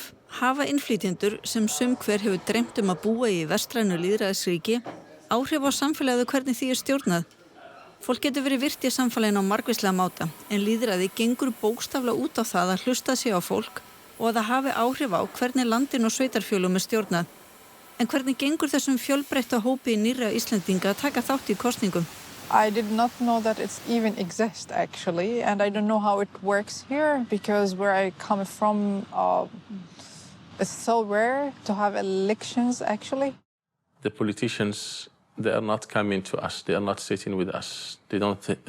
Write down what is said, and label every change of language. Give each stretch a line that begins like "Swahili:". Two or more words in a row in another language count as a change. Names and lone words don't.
Icelandic: Hafa innflytjendur sem hver hefur dreymt að búa í vestrænu lýðræðisríki áhrif á samfélagið hvernig því stjórnað? Fólk getur verið virt í samfélaginu á margvíslega máta, en lýðræði gengur bókstaflega út á það að hlusta sig á fólk og að það hafi áhrif á hvernig landinu og sveitarfélögum stjórnað. En hvernig gengur þessum fjölbreytta hópi nýrra Íslendinga að taka þátt í kosningum?
English: I did not know that it even exists actually, and I don't know how it works here because where I come from, it's so rare to have elections actually. The politicians, they are not coming to us. They are not sitting with us.